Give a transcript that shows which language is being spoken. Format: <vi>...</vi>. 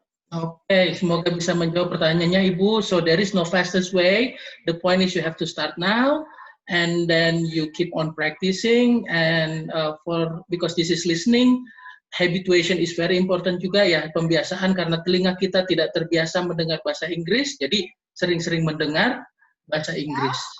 <id>Oke, semoga bisa menjawab pertanyaannya Ibu.</id> <en>So there is no fastest way. The point is you have to start now, and then you keep on practicing. And because this is listening, habituation is very important</en> <id>juga ya, pembiasaan, karena telinga kita tidak terbiasa mendengar bahasa Inggris, jadi sering-sering mendengar bahasa Inggris.</id>